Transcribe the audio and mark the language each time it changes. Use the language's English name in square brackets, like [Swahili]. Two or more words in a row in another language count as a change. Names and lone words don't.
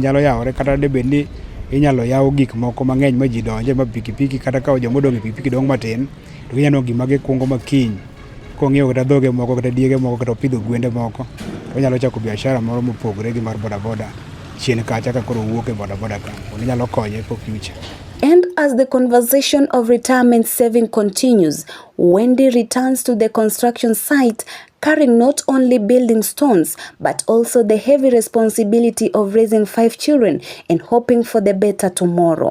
[Luo (Kenya and Tanzania)] nyalo yawore, kata debed ni inyalo yaw gik moko mang'eny ma ji donje, ma pikipiki kata ka joma odong' e pikipiki dong' matin, to ginyalo gima gikungo ma kiny kong'iewo kata dhoge moko kata diege moko kata opidho gwende moko, to onyalo chako biashara moro mopogore gi mar bodaboda chien kacha ka koro wuok e bodaboda ka, onyalo konye [English] for future. And as the conversation of retirement saving continues, Wendy returns to the construction site carrying not only building stones but also the heavy responsibility of raising 5 children and hoping for the better tomorrow.